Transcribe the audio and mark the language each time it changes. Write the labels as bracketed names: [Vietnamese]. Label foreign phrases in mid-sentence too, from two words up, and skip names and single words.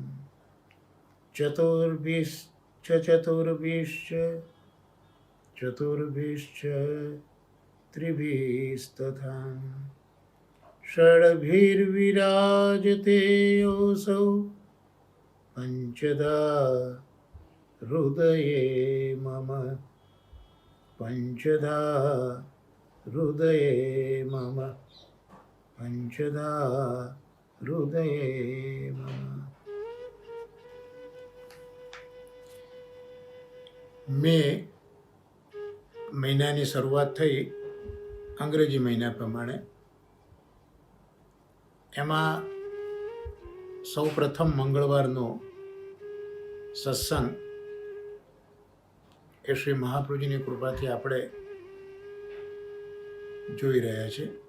[Sanskrit] चतुर्भिश्च त्रिभिस्तथा षड्भिर्विराजते योऽसौ पञ्चदा हृदये मम पञ्चदा हृदये मम पञ्चदा हृदये मम। [Gujarati] મે મહિનાની શરૂઆત થઈ અંગ્રેજી મહિના પ્રમાણે. એમાં સૌ પ્રથમ મંગળવારનો સત્સંગ એ શ્રી મહાપ્રભુજીની કૃપાથી આપણે જોઈ રહ્યા છે.